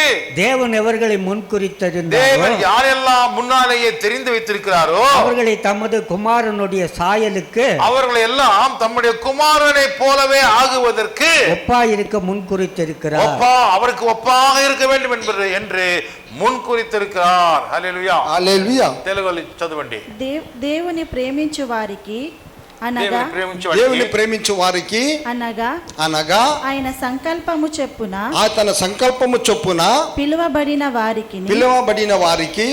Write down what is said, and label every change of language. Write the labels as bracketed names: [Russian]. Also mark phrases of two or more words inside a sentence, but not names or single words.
[Tamil] தேவன் எவர்களை முன்குறித்திருந்தார், தேவன் யாரெல்லாம் முன்னாலேயே தெரிந்து வைத்திருக்கிறாரோ அவர்களை தமது குமாரனுடைய சாயலுக்கு அவர்களை எல்லாம் தம்முடைய குமாரனை போலவே ஆகுவதற்கு ஒப்பாயிருக்க முன்குறித்திருக்கிறார். அவருக்கு ஒப்பாக இருக்க வேண்டும் என்று మున్కురితిరుక్కార్. [Telugu] హల్లెలూయా హల్లెలూయా. తెలుగులో చదవండి. దేవుని ప్రేమించు వారికి అనగా అనగా ఆయన సంకల్పము చొప్పున పిలువబడిన వారికి